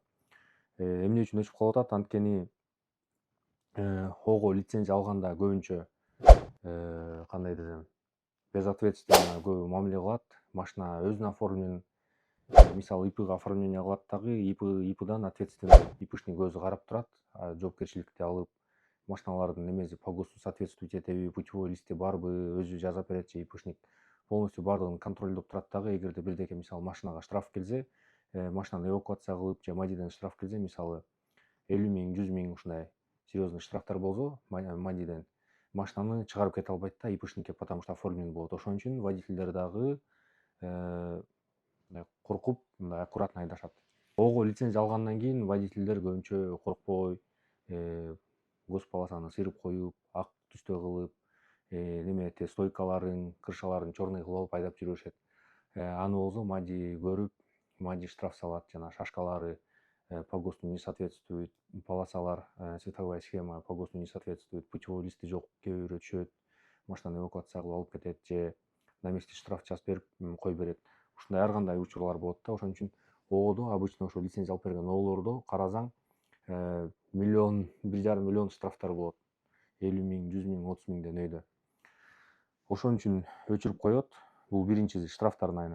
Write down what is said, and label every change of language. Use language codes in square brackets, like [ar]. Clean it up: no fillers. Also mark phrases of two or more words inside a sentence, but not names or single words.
[ky] Эмне үчүн өчүп калып атат? Анткени ого лицензия алганда көбүнчө кандай десем, безответственно көбү мамиле кылат. Машина өзүнүн оформленин, мисалы ИПга оформление кылат дагы, ИПдан ответственный, ИПшник өзү карап турат, жоопкерчиликти алып, машиналардын немеси [ru] по ГОСТу соответствует [ky] этеби, путевой листи барбы, өзү жазап берет же ИПшник. Полностью бардыгын контролдоп турат дагы. Эгерде бирдеке мисалы машинага штраф келсе, машинаны эвакуация кылып же мадиден штраф келсе, мисалы 50 миң, 100 миң ушундай серьезный штрафтар болсо, мадиден машинаны чыгарып кете албайт да ИПшникке, [ru] потому что оформлен болот. [ky] Ошон үчүн водительдер дагы коркуп, мындай аккуратно айдашат. Ого лицензия алгандан кийин водительдер көбүнчө коркпой, госполосаны сыйрып коюп, ак түстө кылып, неме стойкаларын, крышаларын черный кылып алып айдап жүрүшөт. Аны болсо мади көрүп, мади штраф салат, жана шашкалары [ru] по ГОСТу не соответствует, [ky] полосалар, [ru] световая схема по ГОСТу не соответствует, [ky] путевой листи жок, кээ бирөө түшөт, машинаны эвакуация кылып алып кетет же [ru] на месте [ky] штраф жазып берип кой берет. Ушундай ар кандай учурлар болот да. Ошон үчүн ООдо обычно ошо лицензия алып берген ООлордо карасаң, 1,5 миллион штрафтар болот. 50 миң, 100 миң, 30 миңден өйдө. Ошон үчүн өчүрүп коет. Бул биринчиси штрафтардын айынан.